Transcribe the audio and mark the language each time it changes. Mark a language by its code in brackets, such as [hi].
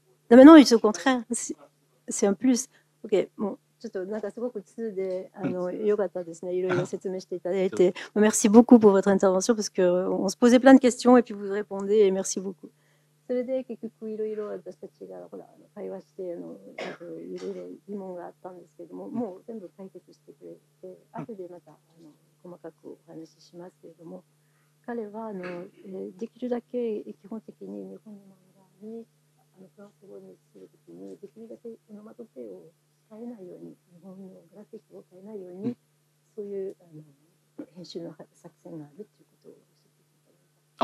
[fr] Non, mais non, c'est au contraire. C'est un plus. Ok, bon. [ja] ちょっとなんかすごく通で良かったですね。いろいろ説明していただいて。 [fr] Merci beaucoup pour votre intervention parce que on se posait plein de questions et puis vous répondez et merci beaucoup. [ja] それで結局いろいろ私たちが会話していろいろ疑問があったんですけども、もう全部解決してくれて、後でまた細かくお話ししますけれども、彼はできるだけ基本的に日本の漫画にフランス語にするときにできるだけオノマトペを変えないように、日本のグラフィックを変えないように、そういう編集の作戦があるということを教えていただいた。